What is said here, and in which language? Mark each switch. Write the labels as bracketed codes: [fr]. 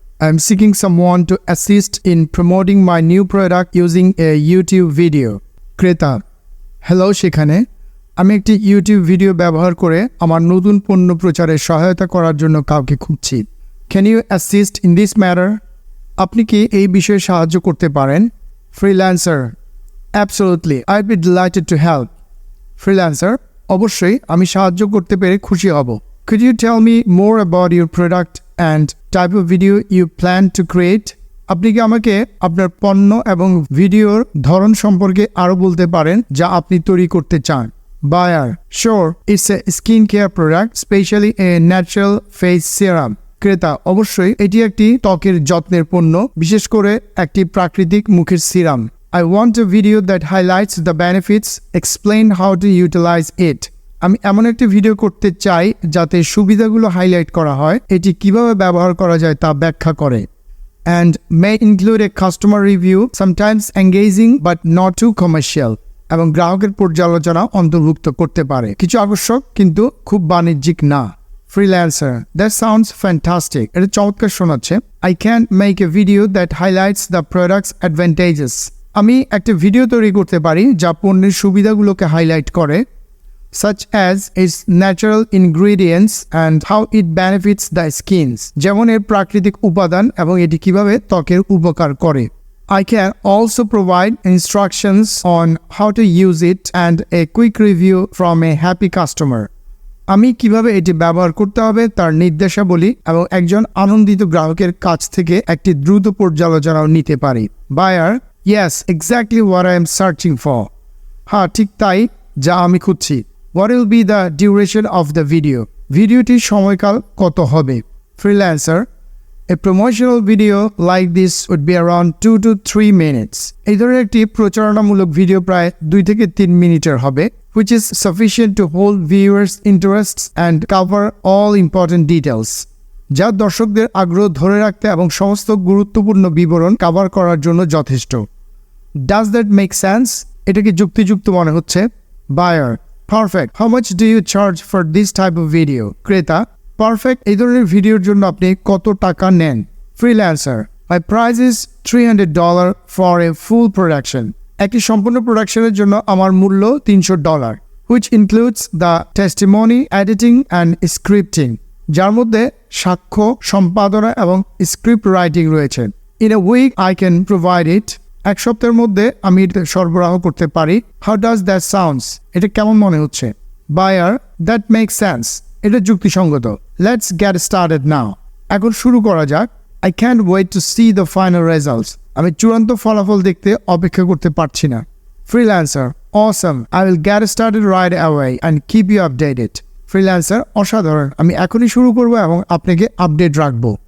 [en] I'm seeking someone to assist in promoting my new product using a YouTube video. [bn] ক্রেতা, hello সেখানে আমি একটি YouTube video ব্যবহার করে আমার নতুন পণ্য প্রচারে সহায়তা করার জন্য কাউকে খুঁজছি। [en] Can you assist in this matter? [bn] আপনি কি এই বিষয়ে সাহায্য করতে পারেন? [en] Freelancer, absolutely, I'd be delighted to help. [bn] Freelancer, অবশ্যই আমি সাহায্য করতে পেরে খুশি হব। [en] Could you tell me more about your product and type of video you plan to create? [bn] আপনি কি আমাকে আপনার পণ্য এবং ভিডিওর ধরন সম্পর্কে আরো বলতে পারেন যা আপনি তৈরি করতে চান? [en] Buyer, sure, it's a skincare product, especially a natural face serum. [bn] ক্রেতা, অবশ্যই এটি একটি ত্বকের যত্নের পণ্য, বিশেষ করে একটি প্রাকৃতিক মুখের serum. [en] I want a video that highlights the benefits, explain how to utilize it. [bn] আমি এমন একটি ভিডিও করতে চাই যাতে সুবিধাগুলো হাইলাইট করা হয়, এটি কিভাবে ব্যবহার করা যায় তা ব্যাখ্যা করে। [en] And may include a customer review, sometimes engaging but not too commercial. [bn] এবং গ্রাহকের পর্যালোচনা অন্তর্ভুক্ত করতে পারে, কিছু আকর্ষক কিন্তু খুব বাণিজ্যিক না। [en] Freelancer, that sounds fantastic. [bn] এটা চমৎকার শোনাচ্ছে। [en] I can make a video that highlights the product's advantages. [bn] আমি একটা ভিডিও তৈরি করতে পারি যা পণ্যের সুবিধাগুলোকে হাইলাইট করে, [en] such as its natural ingredients and how it benefits the skins. [bn] যেমন এর প্রাকৃতিক উপাদান এবং এটি কিভাবে ত্বকের উপকার করে। [en] I can also provide instructions on how to use it and a quick review from a happy customer. [bn] আমি কিভাবে এটি ব্যবহার করতে হবে তার নির্দেশাবলী এবং একজন আনন্দিত গ্রাহকের কাছ থেকে একটি দ্রুত পর্যালোচনাও নিতে পারি। [en] Buyer, yes, exactly what I am searching for. [bn] হ্যাঁ, ঠিক তাই যা আমি খুঁজছি। [en] What will be the duration of the video? [bn] ভিডিওটির সময়কাল কত হবে? [en] Freelancer, a promotional video like this would be around 2 to 3 minutes. [bn] এই ধরনের একটি প্রচারণামূলক ভিডিও প্রায় 2 থেকে 3 মিনিটের হবে, [en] which is sufficient to hold viewers' interests and cover all important details. [bn] যা দর্শকদের আগ্রহ ধরে রাখতে এবং সমস্ত গুরুত্বপূর্ণ বিবরণ কভার করার জন্য যথেষ্ট। [en] Does that make sense? [bn] এটা কি যুক্তিযুক্ত মনে হচ্ছে? [en] Buyer, perfect. How much do you charge for this type of video? [bn] ক্রেতা, পারফেক্ট, এই ধরনের ভিডিওর জন্য আপনি কত টাকা নেন? [en] Freelancer, my price is $300 for a full production. [bn] একটি সম্পূর্ণ প্রোডাকশনের জন্য আমার মূল্য $300, [en] which includes the testimony, editing and scripting, [bn] যার মধ্যে সাক্ষ্য, সম্পাদনা এবং স্ক্রিপ্ট রাইটিং রয়েছে। [en] In a week I can provide it. [bn] এক সপ্তাহের মধ্যে আমি এটা সরবরাহ করতে পারি। [en] How does that sounds? [bn] এটা কেমন মনে হচ্ছে? [en] Buyer, that makes sense. [bn] এটা যুক্তিসঙ্গত। [en] Let's get started now. [bn] এখন শুরু করা যাক। [en] I can't wait to see the final results. [bn] আমি চূড়ান্ত ফলাফল দেখতে অপেক্ষা করতে পারছি না। [en] Freelancer, awesome. I will get started right away and keep you updated. Freelancer, [bn] অসাধারণ, আমি এখনই শুরু করব এবং আপনাকে আপডেট রাখবো।